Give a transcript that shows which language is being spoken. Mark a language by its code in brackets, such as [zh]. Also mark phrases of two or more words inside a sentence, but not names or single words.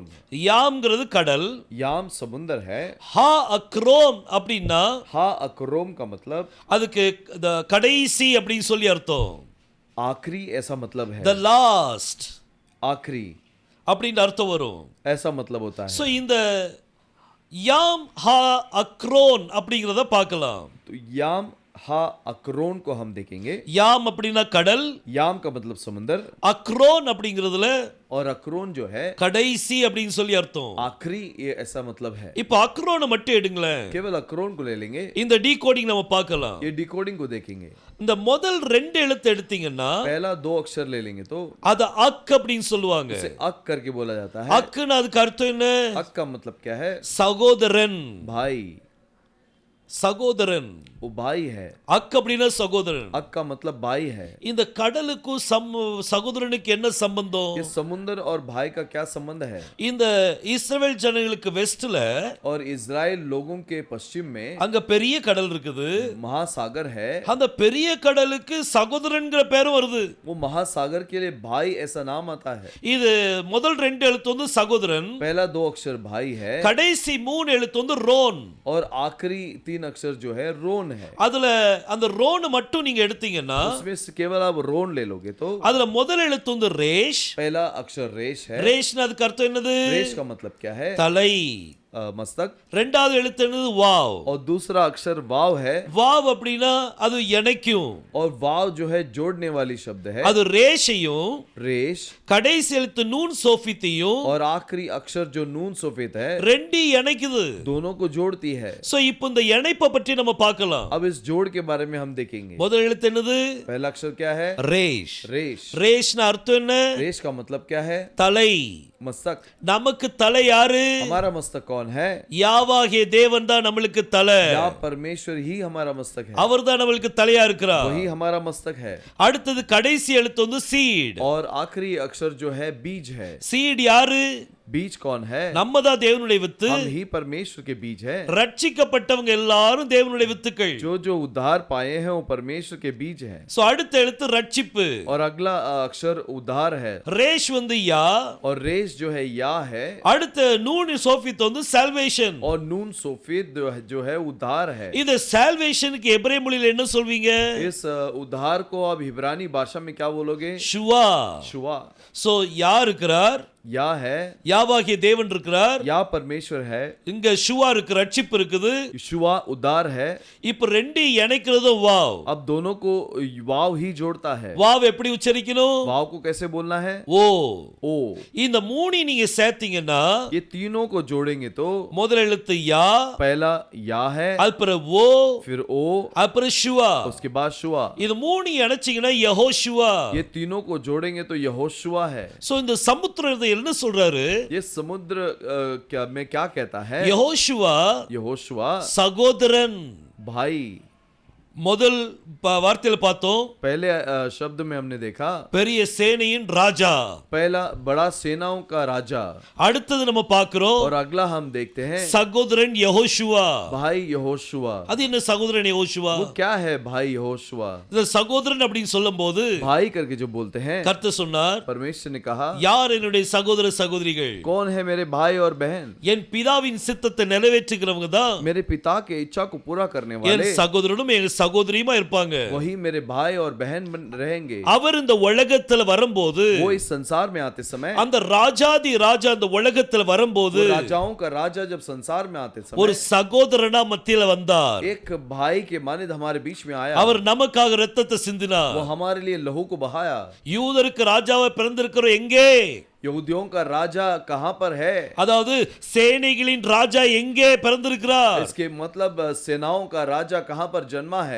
[ta] யாம்ங்கிறது கடல், [hi] याम समुंदर है। [ta] ஹா அக்ரோன் அப்படின்னா [hi] हा अक्रोम का मतलब [ta] அதுக்கு கடைசி அப்படின்னு சொல்லி அர்த்தம். [hi] आखिरी ऐसा मतलब है। [en] the last [hi] आखिरी [ta] அப்படின்னு அர்த்தம் வரும். [hi] ऐसा मतलब होता है। [ta] சோ இந்த யாம் ஹா அக்ரோன் அப்படிங்கறத பார்க்கலாம். [hi] तो याम हा अक्रोन को हम देखेंगे। [ta] யாம் அப்படின்னா கடல், [hi] याम का मतलब समुंदर [ta] அக்ரோன் அப்படிங்கிறதுல [hi] और अक्रोन जो है [ta] கடைசி அப்படின்னு சொல்லி அர்த்தம். [hi] आखिरी, ये ऐसा मतलब है। [ta] இப்போ அக்ரோனை மட்டும் எடுங்களேன். [hi] केवल अक्रोन को ले लेंगे, [ta] இந்த டீகோடிங் நம்ம பார்க்கலாம். [hi] ये डिकोडिंग को देखेंगे। [ta] இந்த முதல் ரெண்டு எழுத்து எடுத்தீங்கன்னா [hi] पहला दो अक्षर ले लेंगे तो [ta] அது அக் அப்படின்னு சொல்லுவாங்க. [hi] इसे अक करके बोला जाता है। [ta] அக்குன்னு அதுக்கு அர்த்தம் என்ன? [hi] अक का मतलब क्या है? [ta] சகோதரன். [hi] भाई, [ta] சகோதரன். [hi] वो भाई है। [ta] அக் அப்படின்னா சகோதரன். [hi] अक का मतलब भाई है। [ta] இந்த கடலுக்கும் சகோதரனுக்கு என்ன சம்பந்தம்? [hi] ये समुंदर और भाई का क्या संबंध है? [ta] இந்த இஸ்ரவேல் ஜனங்களுக்கு வெஸ்ட்ல [hi] और इजराइल लोगों के पश्चिम में [ta] அங்க பெரிய கடல் இருக்குது. [hi] महासागर है। [ta] அந்த பெரிய கடலுக்கு சகோதரன்ங்கிற பேரும் வருது. [hi] वो महासागर के लिए भाई ऐसा नाम आता है। [ta] இது முதல் ரெண்டு எழுத்து வந்து சகோதரன், [hi] पहला दो अक्षर भाई है [ta] கடைசி மூணு எழுத்து வந்து ரோன். [hi] और आखिरी तीन अक्षर जो है रोन है। [ta] அதுல அந்த ரோன் மட்டும் நீங்க எடுத்தீங்கன்னா [hi] उसमें से केवल आप रोन ले लोगे तो [ta] அதுல முதல் எழுத்து வந்து ரேஷ். [hi] पहला अक्षर रेश है। [ta] ரேஷ்னா அதுக்கு அர்த்தம் என்னது? [hi] रेश का मतलब क्या है? [ta] தலை. [hi] मस्तक। [ta] ரெண்டாவது எழுத்து என்னது? வாவ். [hi] और दूसरा अक्षर वाव है। [ta] வாவ் அப்படின்னா அது இணைக்கும். [hi] और वाव जो है जोड़ने वाली शब्द है। [ta] அது ரேஷையும் [hi] रेश [ta] கடைசி எழுத்து நூன் சோஃபித்தையும் [hi] और आखिरी अक्षर जो नून सफेद है [ta] ரெண்டு இணைக்குது. [hi] दोनों को जोड़ती है। [ta] சோ இப்போ இந்த இணைப்பை பற்றி நம்ம பார்க்கலாம். [hi] अब इस जोड़ के बारे में हम देखेंगे। [ta] முதல் எழுத்து என்னது? [hi] पहला अक्षर क्या है? [ta] ரேஷ். [hi] रेश। [ta] ரேஷ்னா அர்த்தம் என்ன? [hi] रेश का मतलब क्या है? [ta] தலை. [hi] मस्तक। [ta] நமக்கு தலை யாரு? [hi] हमारा मस्तक कौन है? [ta] யாவாகிய தேவன் தான் நம்மளுக்கு தலை. [hi] या परमेश्वर ही हमारा मस्तक है। [ta] அவர் தான் நம்மளுக்கு தலையா இருக்கிறார். [hi] वही हमारा मस्तक है। [ta] அடுத்தது கடைசி எழுத்து வந்து சீட். [hi] और आखिरी अक्षर जो है बीज है। [ta] சீட் யாரு? [hi] बीज कौन है? [ta] நம்ம தான் தேவனுடைய வித்து. [hi] हम ही परमेश्वर के बीज है। [ta] ரட்சிக்கப்பட்டவங்க எல்லாரும் தேவனுடைய வித்துக்கள். [hi] जो जो उद्धार पाए हैं वो परमेश्वर के बीज है। [ta] சோ அடுத்த எழுத்து ரட்சிப்பு. [hi] और अगला अक्षर उद्धार है। [ta] ரேஷ் வந்து யா. [hi] और रेश जो है या है। [ta] அடுத்த நூன் சோஃபித் வந்து சால்வேஷன். [hi] और नून सफेद जो है उद्धार है। [ta] இது சால்வேஷனுக்கு எபிரேய மொழியில என்ன சொல்வீங்க? [hi] इस उद्धार को आप इब्रानी भाषा में क्या बोलोगे? [ta] ஷுவா. [hi] शुवा। [ta] சோ யா இருக்கிறார், [hi] या है, [ta] யாவாகிய தேவன் இருக்கிறார், [hi] या परमेश्वर है, [ta] இங்க ஷுவா இருக்கு, ரட்சிப்பு இருக்குது. [hi] शुवा उद्धार है। [ta] இப்ப ரெண்டு இணைக்கிறதும் வாவ். [hi] अब दोनों को वाव ही जोड़ता है। [ta] வாவ் எப்படி உச்சரிக்கணும்? [hi] वाव को कैसे बोलना है? [ta] ஓ. [hi] ओ। [ta] இந்த மூணு நீங்க சேர்த்தீங்கன்னா [hi] ये तीनों को जोड़ेंगे तो [ta] முதல் எழுத்து யா, [hi] पहला या है, [ta] அப்புறம் ஓ, [hi] फिर ओ, [ta] அப்புறம் ஷுவா. [hi] उसके बाद शुवा। [ta] இது மூணு இணைச்சீங்கன்னா யெகோஷுவா. [hi] ये तीनों को जोड़ेंगे तो यहोशुआ है। [ta] சோ இந்த சமுத்திரத்தை என்ன சொல்றாரு? [hi] ये समुद्र क्या में क्या कहता है? [ta] யெகோஷுவா [hi] यहोशुआ [ta] சகோதரன். [hi] भाई। [ta] முதல் வார்த்தையில பார்த்தோம், [hi] पहले शब्द में हमने देखा [ta] பெரிய சேனையின் ராஜா. [hi] पहला बड़ा सेनाओं का राजा। [ta] அடுத்தது நம்ம பார்க்கிறோம் [hi] और अगला हम देखते हैं [ta] சகோதரன் யெகோஷுவா. [hi] भाई यहोशुआ। [ta] அது என்ன சகோதரன் யெகோஷுவா? [hi] वो क्या है भाई यहोशुआ? [ta] இந்த சகோதரன் அப்படின்னு சொல்லும்போது [hi] भाई करके जो बोलते हैं, [ta] கர்த்தர் சொன்னார், [hi] परमेश्वर ने कहा [ta] யார் என்னுடைய சகோதர சகோதரிகள்? [hi] कौन है मेरे भाई और बहन? [ta] என் பிதாவின் சித்தத்தை நிறைவேற்றுகிறவங்க தான் [hi] मेरे पिता के इच्छा को पूरा करने [ta] என் [hi] वाले [ta] சகோதரனும் என் சகோதரியுமா இருப்பாங்க. [hi] वही मेरे भाई और बहन रहेंगे। [ta] அவர் இந்த உலகத்துல வரும்போது, [hi] वो इस संसार में आते समय, [ta] அந்த ராஜாதி ராஜா அந்த உலகத்துல வரும்போது [hi] वो राजाओं का राजा जब संसार में आते [ta] ஒரு [hi] समय [ta] சகோதரனா மத்தியில வந்தார். [hi] एक भाई के मानिद हमारे बीच में आया। [ta] அவர் நமக்காக இரத்தத்தை [hi] वो [ta] சிந்தினார். [hi] हमारे लिए लहू को बहाया। [ta] யூதருக்கு ராஜாவை பிறந்திருக்கிறோம் எங்கே? [hi] यहूदियों का राजा कहां पर है? [ta] அதாவது சேனைகளின் ராஜா எங்கே பிறந்திருக்கிறார்? [hi] इसके मतलब सेनाओं का राजा कहां पर जन्मा है?